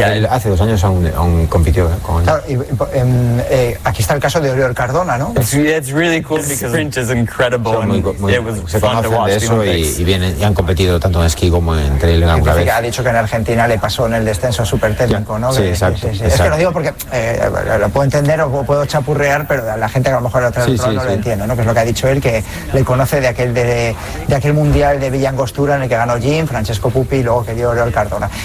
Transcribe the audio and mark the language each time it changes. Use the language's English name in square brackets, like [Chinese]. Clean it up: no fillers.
[Spanish] Hace dos años aún compitió con él. Claro, aquí está el caso de Oriol Cardona, ¿no? [English] It's really cool because the sprint is incredible. [Spanish] Se conocen de eso y han competido tanto en esquí como en trail alguna vez. Ha dicho que en Argentina le pasó en el descenso súper técnico, ¿no? Sí, exacto. Es que lo digo porque lo puedo entender o puedo chapurrear, pero la gente que a lo mejor lo entiende, ¿no? Que es lo que ha dicho él, que le conoce de aquel mundial de Villa Angostura en el que ganó Jim, Francesco Pupi y luego que dio Oriol Cardona.